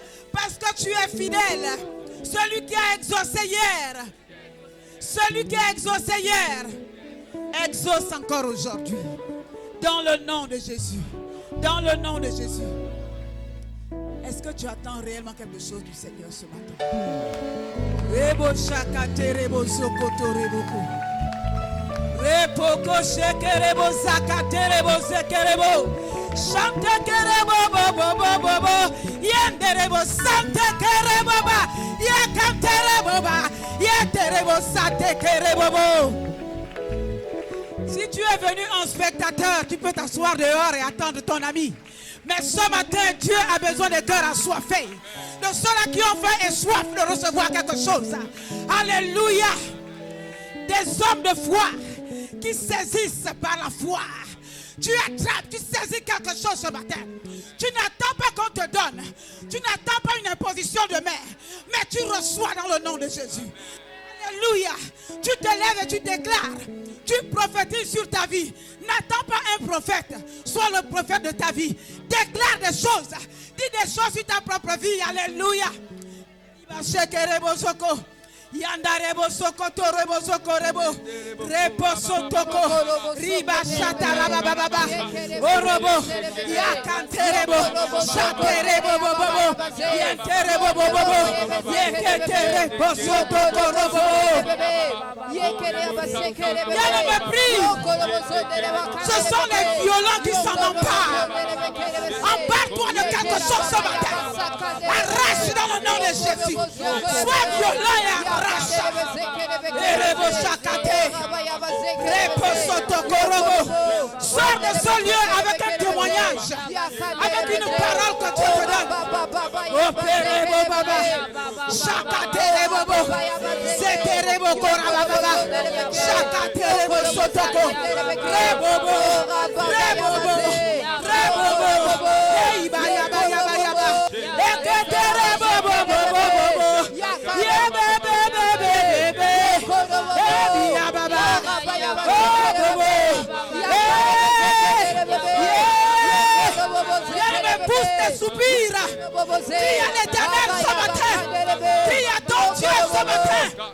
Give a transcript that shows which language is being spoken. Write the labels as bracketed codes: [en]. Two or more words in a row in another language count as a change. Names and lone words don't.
[fr] Parce que tu es fidèle. Celui qui a exaucé hier. Celui qui a exaucé hier. Exauce encore aujourd'hui. Dans le nom de Jésus. Dans le nom de Jésus. Est-ce que tu attends réellement quelque chose du Seigneur ce matin? Rebo shakate rebo sokoto reboko. Repoko shekerebo zakate rebo zekerebo. Chante kerebo bobo bobo bo. Yenderebo sante kerebo ba. Yekanterebo ba. Yenderebo sante kerebo bo. Si tu es venu en spectateur, tu peux t'asseoir dehors et attendre ton ami. Mais ce matin, Dieu a besoin de cœurs assoiffés. De ceux-là qui ont faim et soif de recevoir quelque chose. Alléluia. Des hommes de foi qui saisissent par la foi. Tu attrapes, tu saisis quelque chose ce matin. Tu n'attends pas qu'on te donne. Tu n'attends pas une imposition de main. Mais tu reçois dans le nom de Jésus. Alléluia. Tu te lèves et tu déclares. Tu prophétises sur ta vie. N'attends pas un prophète. Sois le prophète de ta vie. Déclare des choses. Dis des choses sur ta propre vie. Alléluia. Yandarebo sokoto rebo sokorebo repo sotoko riba shata rababa orobo yakanterebo shaterebo bobo yenterebo bobo yeketerebo sotoko robo bien prie. Ce sont les violents qui s'en emparent. Empare-toi de quelque chose ce matin. Arrache dans le nom de Jésus. Sois violent et arrache. Sors de ce lieu avec un témoignage, avec une parole que tu te donnes. Opérez baba, chakate bobo, setere bobo rababa, chakate bobo sotoko, rebobo, rebobo, rebobo, hey baya baya baya ba, eketere bobo bobo, yebe. Pousse tes soupirs. Prie à l'Éternel ce matin. Prie à ton Dieu ce matin.